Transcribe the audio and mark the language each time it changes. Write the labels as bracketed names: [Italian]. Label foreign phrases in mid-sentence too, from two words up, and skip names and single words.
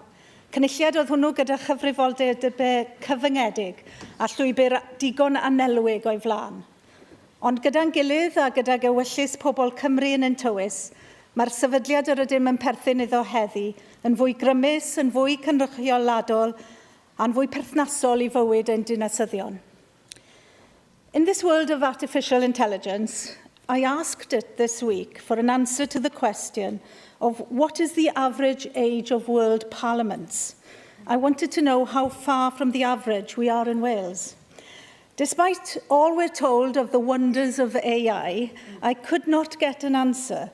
[Welsh] Cynulliad oedd hwnnw gyda chyfrifoldeb cyfyngedig a llwybr digon anelwig o'i flaen. Ond gyda'n gilydd a gyda ewyllus pobl Cymru yn ein tywys, mae'r sefydliad yr ydym yn perthyn iddo heddi yn fwy grymus, yn fwy cynrychioladol a'n fwy perthnasol i fywyd ein dinasyddion. [English] In this world of artificial intelligence, I asked it this week for an answer to the question of what is the average age of world parliaments. I wanted to know how far from the average we are in Wales. Despite all we're told of the wonders of AI, I could not get an answer.